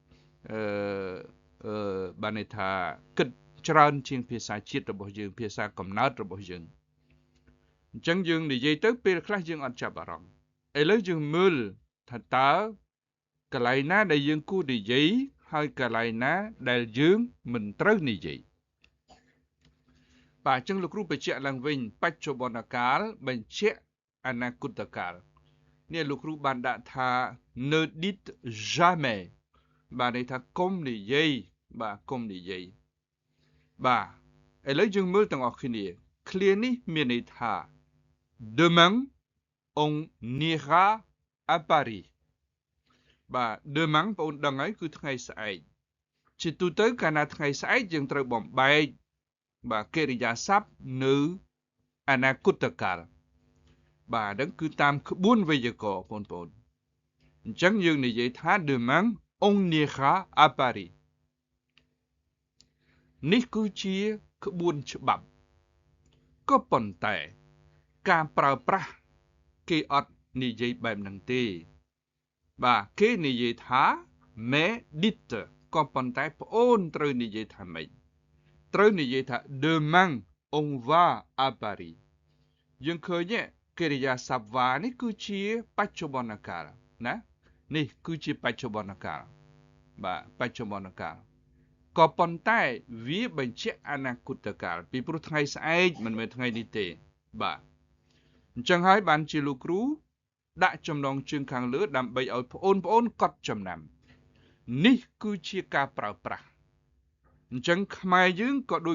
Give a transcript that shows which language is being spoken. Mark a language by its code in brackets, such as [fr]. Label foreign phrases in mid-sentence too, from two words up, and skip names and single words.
[km] បានន័យថាគិតច្រើនជាងភាសាជាតិរបស់យើងភាសាកំណើតរបស់យើងអញ្ចឹងយើងនិយាយទៅពេលខ្លះយើងអត់ចាប់អារម្មណ៍ឥឡូវយើងមើលថាតើកន្លែងណាដែលយើងគួរនិយាយហើយកន្លែងណាដែលយើងមិនត្រូវនិយាយ បាទអញ្ចឹងលោកគ្រូបញ្ជាក់ឡើងវិញបច្ចុប្បន្នកាលបញ្ជាក់អនាគតកាលនេះលោកគ្រូបានដាក់ថា [fr] ne dites jamais [km] បាទន័យថាកុំនិយាយបាទកុំនិយាយបាទឥឡូវយើងមើលទាំងអស់គ្នាឃ្លានេះ មានន័យថា [fr] demain on ira à Paris [km] បាទ demain បងប្អូនដឹងហើយគឺថ្ងៃស្អែកជាទូទៅកាលណាថ្ងៃស្អែកយើងត្រូវបំបែកបាទកិរិយាសព្ទនៅអនាគតកាលបាទហ្នឹងគឺតាមក្បួនវេយ្យាករណ៍បងប្អូនអញ្ចឹងយើងនិយាយថា [fr] demain on ira à Paris [km] នេះគឺជាក្បួនច្បាប់ក៏ប៉ុន្តែការប្រើប្រាស់គេអត់និយា យបែបហ្នឹងទេបាទគេនិយាយថា [fr] mais dites [km] ក៏ប៉ុន្តែប្អូនត្រូវនិយាយថាម៉េចត្រូវនិយាយថា [fr] demain on va à Paris [km] យើងឃើញកិរិយាសព្ទ va នេះគឺជាបច្ចុប្បន្នកាលណានេះគឺជាបច្ចុប្បន្នកាលបាទបច្ចុប្បន្នកាល ក៏ប៉ុន្តែវាបញ្ជាក់អនាគតកាលពីព្រោះថ្ងៃស្អែកមិនមែនថ្ងៃនេះទេបាទអញ្ចឹងហើយបានជាលោកគ្រូដាក់ចំណងជើងខាងលើដើម្បីឲ្យបងប្អូនកត់ចំណាំនេះគឺជាការប្រើប្រាស់អញ្ចឹងខ្មែរយើងក៏ដូច